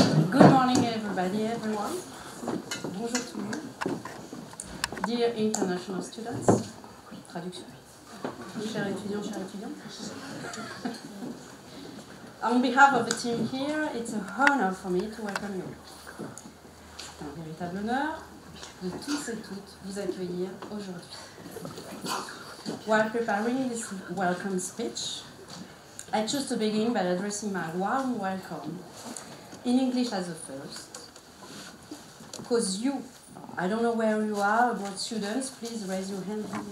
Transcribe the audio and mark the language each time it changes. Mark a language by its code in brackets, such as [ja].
[en] Good morning, everybody, everyone. [fr] Bonjour tout le monde. [en] Dear international students. [fr] Traduction. Chers étudiants, chers étudiants. [en] On behalf of the team here, it's an honor for me to welcome you. [fr] C'est un véritable honneur de tous et toutes vous accueillir aujourd'hui. [en] While preparing this welcome speech, I choose to begin by addressing my warm welcome in English as a first, because you, I don't know where you are, about students, please raise your hand.